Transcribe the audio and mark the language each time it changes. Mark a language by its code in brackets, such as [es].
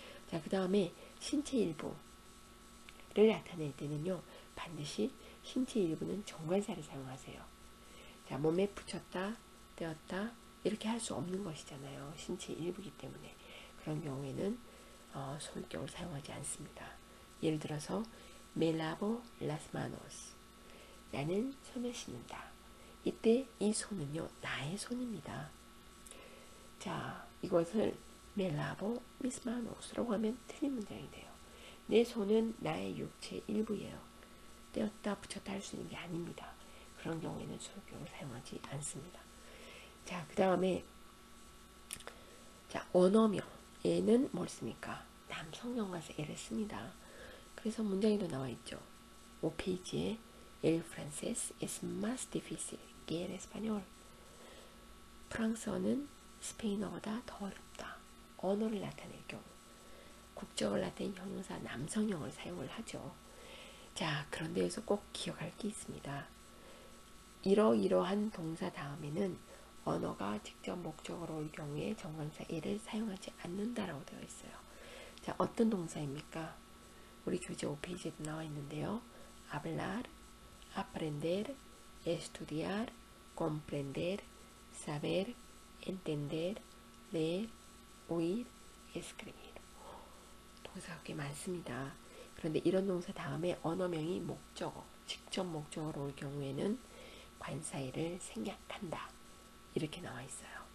[ko] 자, 그 다음에 신체 일부를 나타낼 때는요. 반드시 신체 일부는 정관사를 사용하세요. 자, 몸에 붙였다, 떼었다 이렇게 할 수 없는 것이잖아요. 신체 일부이기 때문에. 그런 경우에는 소유격을 사용하지 않습니다. [es] 예를 들어서 me lavo las manos. [ko] 나는 손을 씻는다. 이때 이 손은요. 나의 손입니다. 자, 이것을 [es] me lavo mis manos [ko] 라고 하면 틀린 문장이 돼요. 내 손은 나의 육체 일부예요. 떼었다 붙였다 할 수 있는 게 아닙니다. 그런 경우에는 소유격을 사용하지 않습니다. 자, 그 다음에 자, 언어명에는 뭘 씁니까? 남성명가서 에를 씁니다. 그래서 문장에도 나와 있죠. [es] 5페이지에 El francés es más difícil que el español. [ko] 프랑스어는 스페인어보다 더 어렵다. 언어를 나타낼 경우 국적을 나타낸 형용사 남성형을 사용을 하죠. 자, 그런데 여기서 꼭 기억할 게 있습니다. 이러이러한 동사 다음에는 언어가 직접 목적어로 올 경우에 정관사 에를 사용하지 않는다라고 되어 있어요. 자, 어떤 동사입니까? 우리 교재 5페이지에도 나와 있는데요. [es] hablar, aprender, estudiar, comprender, saber, entender, leer, oír, escribir. [ko] 동사가 꽤 많습니다. 그런데 이런 동사 다음에 언어명이 목적어, 직접 목적어로 올 경우에는 관사에를 생략한다. 이렇게 나와 있어요.